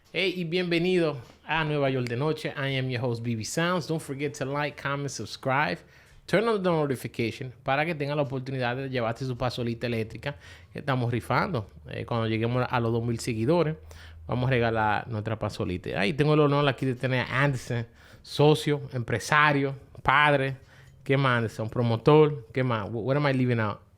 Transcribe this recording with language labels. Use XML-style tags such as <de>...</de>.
<es>Hey, y bienvenido a Nueva York de Noche.</es> <en>I am your host, Bebesoundz. Don't forget to like, comment, subscribe. Turn on the notification</en> <es>para que tenga la oportunidad de llevarte su pasolita eléctrica que estamos rifando. Cuando lleguemos a los 2,000 seguidores, vamos a regalar nuestra pasolita. Ahí tengo el honor aquí de tener a Anderson, socio, empresario, padre. ¿Qué más, Anderson? Promotor. ¿Qué más?</es> <en>What am I leaving out?</en>